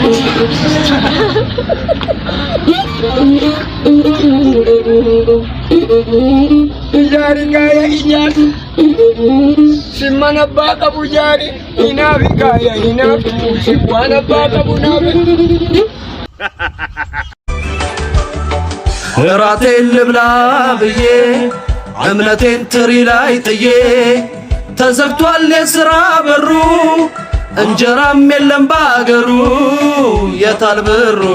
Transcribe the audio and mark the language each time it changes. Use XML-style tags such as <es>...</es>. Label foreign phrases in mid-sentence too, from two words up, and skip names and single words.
<om>ijaari gaaya ijaari simman abbaa qabu jaari hinaafi gaaya hinaafi waan abbaa qabu naafi</om> <am>እራቴን ልብላ ብዬ እምነቴን ትሪ ላይ ጥዬ ተዘግቷል የሥራ በሩ እንጀራም የለም ባገሩ የታል ብሩ</am>